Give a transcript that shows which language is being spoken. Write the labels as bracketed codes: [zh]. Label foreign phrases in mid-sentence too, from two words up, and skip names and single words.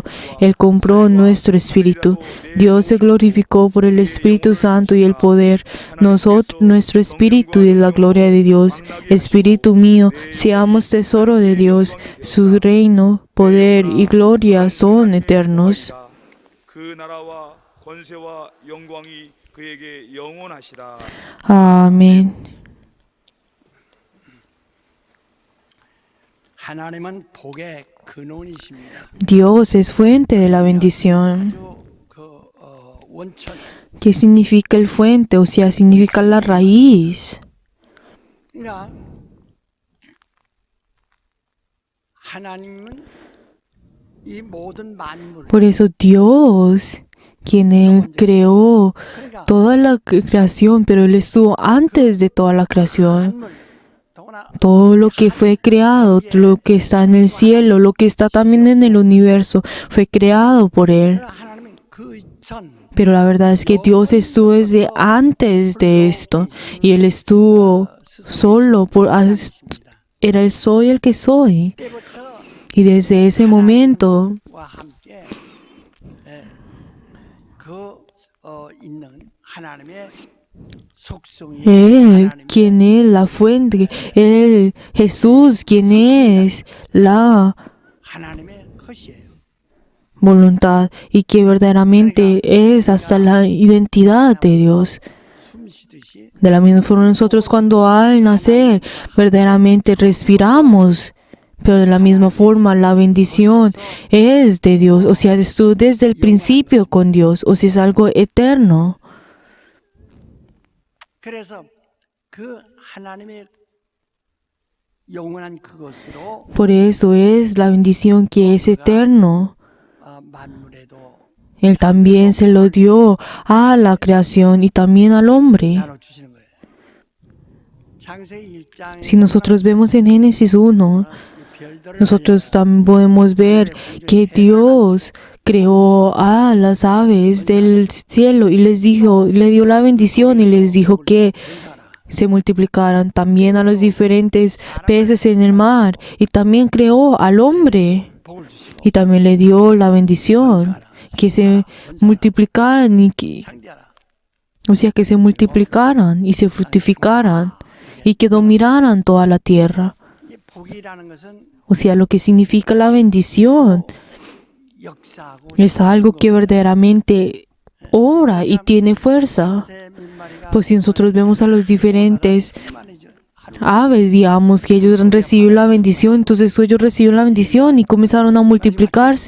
[es] Él compró nuestro espíritu. Dios se glorificó por el Espíritu Santo y el poder. Nuestro espíritu y la gloria de Dios. Espíritu mío, seamos tesoro de Dios. Su reino, poder y gloria son eternos. [ko] 그 나라와 권세와 영광이 그에게 영원하시라. [es] Amén. [ko] 하나님은 복의 근원이십니다. [es] Dios es fuente de la bendición. [ko] 원천 [es] ¿Qué significa el fuente? O sea, significa la raíz. [ko] 그러니까 하나님은 이 모든 만물 [es] Por eso Dios, quien Él creó [ko] 그러니까 [es] toda la creación, pero Él estuvo antes de toda la creación. [ko] 만물 더구나 [es] Todo lo que fue creado, lo que está en el cielo, lo que está también en el universo, fue creado por Él. [ko] 그러나 하나님은 그전 [es] Pero la verdad es que Dios estuvo desde antes de esto y Él estuvo solo, era el soy el que soy. [ko] 때부터 [es] Y desde ese momento, [ko] 와 함께 있는 하나님의 속성이 [es] Él, [ko] 하나님의 [es] quien es la fuente, Él, Jesús, quien es la [ko] 하나님의 것이에요. [es] voluntad y que verdaderamente es hasta la identidad de Dios. [ko] 숨 쉬듯이 [es] De la misma forma nosotros cuando al nacer verdaderamente respiramos, pero de la misma forma la bendición es de Dios, o sea, estuvo desde el principio con Dios, o sea, es algo eterno. [ko] 그래서 그 하나님의 영원한 그것으로 [es] Por eso es la bendición que es eterno. [ko] 만물에도 [es] Él también se lo dio a la creación y también al hombre. [ko] 나눠주시는 거예요. 창세기 1장에 [es] Si nosotros vemos en Génesis 1, nosotros también podemos ver que Dios creó a las aves del cielo y les dijo, le dio la bendición y les dijo que se multiplicaran también a los diferentes peces en el mar y también creó al hombre [ko] 복을 주시고 [es] y también le dio la bendición que se multiplicaran y que, [ko] 상대하라. [es] o sea, que se multiplicaran y se fructificaran y que dominaran toda la tierra. [ko] 이 복이라는 것은 [es] O sea, lo que significa la bendición [ko] 역사하고 [es] es algo que verdaderamente obra y tiene fuerza. Pues si nosotros vemos a los diferentes aves, digamos, que ellos han recibido la bendición, entonces ellos recibieron la bendición y comenzaron a multiplicarse.